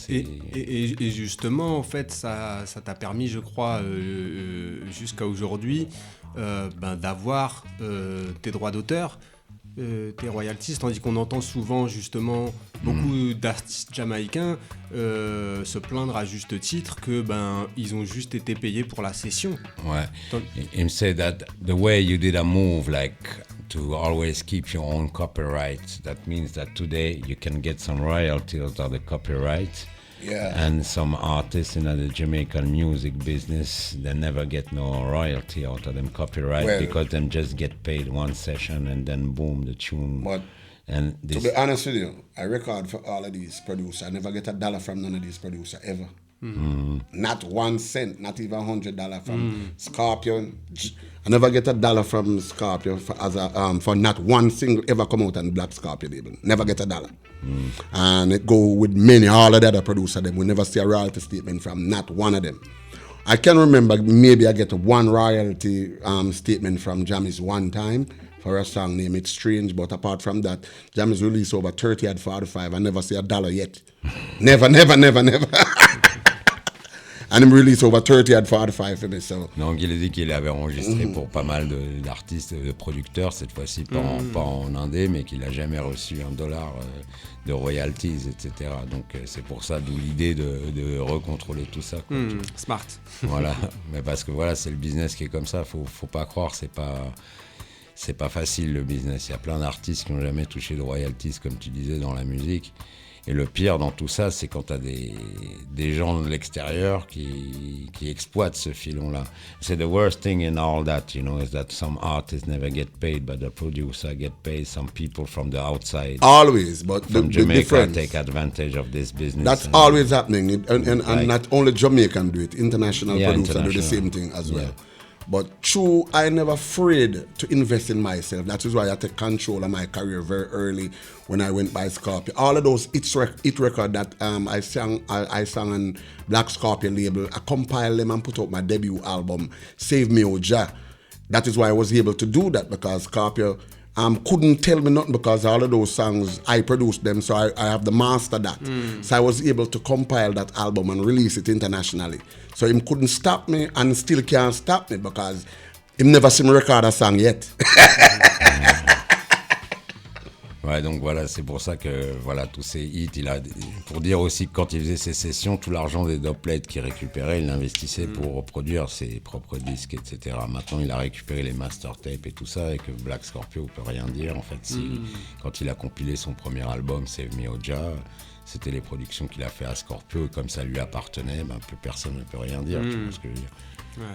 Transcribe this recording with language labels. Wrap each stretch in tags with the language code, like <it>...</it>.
<fr>Et justement, en fait, ça t'a permis, je crois, jusqu'à aujourd'hui, d'avoir tes droits d'auteur, tes royalties, tandis qu'on entend souvent justement beaucoup d'artistes jamaïcains se plaindre à juste titre que ils ont juste été payés pour la session. Ouais.</fr> <en>Him say that the way you did a move, like to always keep your own copyright, that means that today you can get some royalties out of the copyright. Yeah. And some artists in the Jamaican music business, they never get no royalty out of them copyright because them just get paid one session and then boom, the tune. But and to be honest with you, I record for all of these producers. I never get $1 from none of these producers ever. Not 1 cent, not even $100 from Scorpion. I never get $1 from Scorpion for not one single ever come out on Black Scorpion label. Never get $1. And it go with all of the other producers. Them we never see a royalty statement from not one of them. I can remember maybe I get one royalty statement from Jammies one time for a song named It's Strange, but apart from that, Jammies released over 30 at 45. I never see $1 yet. Never. And him released over 30 and 45 for me, so.</en> <fr>Donc il a dit qu'il avait enregistré pour pas mal d'artistes, de producteurs, cette fois-ci pas en indé, mais qu'il a jamais reçu $1 de royalties, etc. Donc c'est pour ça, d'où l'idée de recontrôler tout ça. Quoi. Smart. Voilà, mais parce que voilà, c'est le business qui est comme ça, faut pas croire, c'est pas facile le business. Il y a plein d'artistes qui n'ont jamais touché de royalties, comme tu disais, dans la musique. Et le pire dans tout ça, c'est quand tu as des gens de l'extérieur qui exploitent ce filon-là.</fr> <en>C'est the worst thing in all that, you know, is that some artists never get paid, but the producer get paid. Some people from the outside, always, but from the Jamaica, difference, take advantage of this business. That's always happening, and not only Jamaican do it, international producers do the same thing as well. But true, I never afraid to invest in myself. That is why I take control of my career very early when I went by Scorpio. All of those hit record that I sang on Black Scorpio label, I compiled them and put out my debut album, Save Me Oh Jah. That is why I was able to do that, because Scorpio couldn't tell me nothing, because all of those songs, I produced them, so I have the master that. So I was able to compile that album and release it internationally. So him couldn't stop me, and still can't stop me, because him never seen me record a song yet.</en> <fr>Ouais, donc voilà, c'est pour ça que voilà, tous ces hits, pour dire aussi que quand il faisait ses sessions, tout l'argent des dubplates qu'il récupérait, il l'investissait pour produire ses propres disques, etc. Maintenant, il a récupéré les master tapes et tout ça, et que Black Scorpio peut rien dire. En fait, quand il a compilé son premier album, Save Me Oh Jah, c'était les productions qu'il a fait à Scorpio, et comme ça lui appartenait, plus personne ne peut rien dire, tu vois ce que je veux dire. Ouais.</fr>